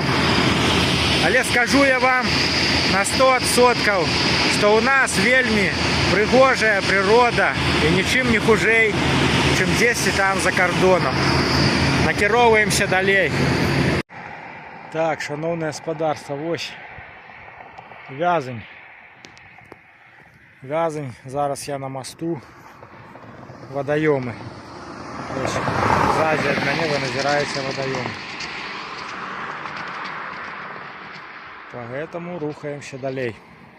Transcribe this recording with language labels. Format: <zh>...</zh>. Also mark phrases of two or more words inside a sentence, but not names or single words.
<be>Але скажу я вам на 100%, што ў нас вельмі прыгожая прырода і нічым не хужэй, чым дзесьці там за кордоном. Накіроўваемся далей. Так, шановне гаспадарства, вось Вязань. Вязань, зараз я на мосту. Водоемы.</be> <ru>Сзади от меня назирается водоем.</ru> <be>Поэтому рухаемся далей.</be>